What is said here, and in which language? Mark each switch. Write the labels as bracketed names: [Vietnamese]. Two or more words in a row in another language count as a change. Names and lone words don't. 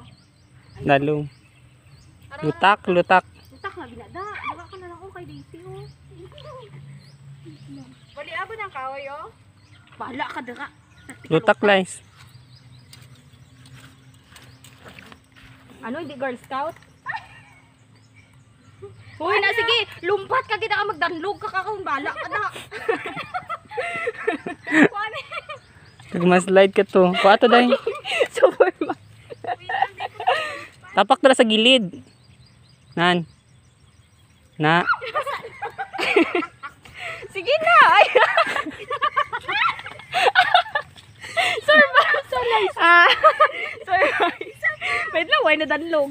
[Hiligaynon] lalom. Lutak. Utak na binada. Diba ka na lang oh kay Daisy oh. Bali abo ng kahoy oh. Bahala ka dira. Lutak lies. [Filipino] Ano, hindi Girl Scout? [Hiligaynon] Uy, na sige, lumpat ka kita ka magdanlog ka kung bala ka na. Kag mas light ka to. Kuha to day. Superman. Tapak dara sa gilid. Nan. Na. Sige na. Ay. [English] Survive. [Hiligaynon] Survive. Wait lang, why na danlog?